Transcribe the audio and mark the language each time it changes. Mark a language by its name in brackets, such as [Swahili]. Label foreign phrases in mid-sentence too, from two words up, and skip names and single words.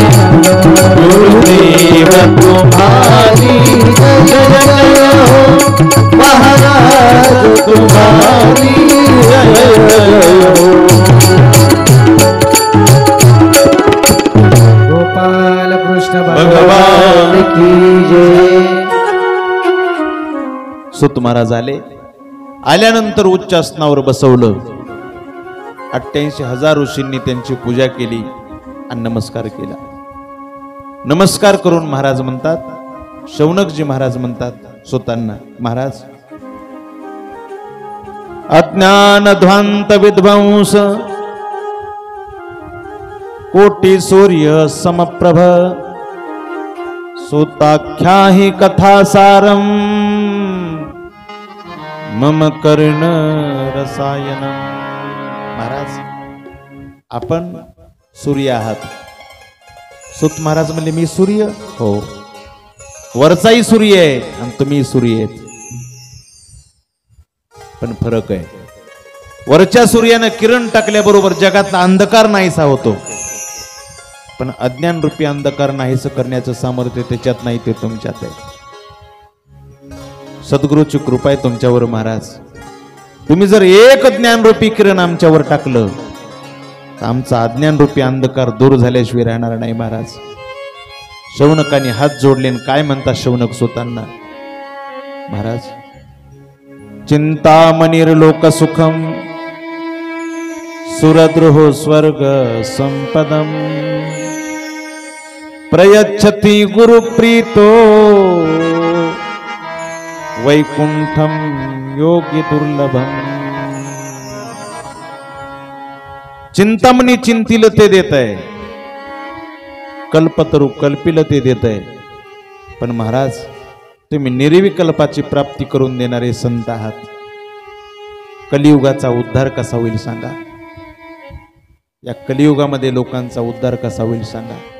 [Hindi] गुरुदेव तुम्हारी जय जय हो महाराज तुम्हारी जय जय हो। गोपाल कृष्ण भगवान की जय। [Marathi] सुत महाराज आल्यानंतर उच्च आसनावर बसवलं. 88,000 ऋषींनी त्यांची पूजा केली आणि नमस्कार केला. नमस्कार करून महाराज म्हणतात, शौनकजी महाराज म्हणतात सुतांना, महाराज [Sanskrit] अज्ञान ध्वांत विध्वंस कोटी सूर्य समप्रभ सुताख्या हि कथासारम मम कर्ण रसायनम. [Marathi] महाराज आपण सूर्य आहात. सुत महाराज म्हणले मी सूर्य हो, वरचाही सूर्य आहे आणि तुम्ही सूर्य आहेत. पण फरक आहे, वरच्या सूर्यानं किरण टाकल्याबरोबर जगातला अंधकार नाहीसा होतो, पण अज्ञान रूपी अंधकार नाहीसं करण्याचं सामर्थ्य त्याच्यात नाही, ते तुमच्यात आहे. सद्गुरूची कृपा आहे तुमच्यावर महाराज. तुम्ही जर एक ज्ञान रूपी किरण आमच्यावर टाकलं तर आमचा अज्ञान रूपी अंधकार दूर झाल्याशिवाय राहणार नाही महाराज. शौनकाने हात जोडले काय म्हणतात शौनक सुतांना, महाराज [Sanskrit] चिंतामणिर लोकसुखम सुरद्रोह स्वर्ग संपदम प्रयच्छति गुरुप्रीतो वैकुंठम योगी दुर्लभम. [Marathi] चिंतामणी चिंतील ते देत आहे, कल्पतरू कल्पिल ते देत आहे, पण महाराज तुम्ही निर्विकल्पाची प्राप्ती करून देणारे संत आहात. कलियुगाचा उद्धार कसा होईल सांगा, या कलियुगामध्ये लोकांचा उद्धार कसा होईल सांगा.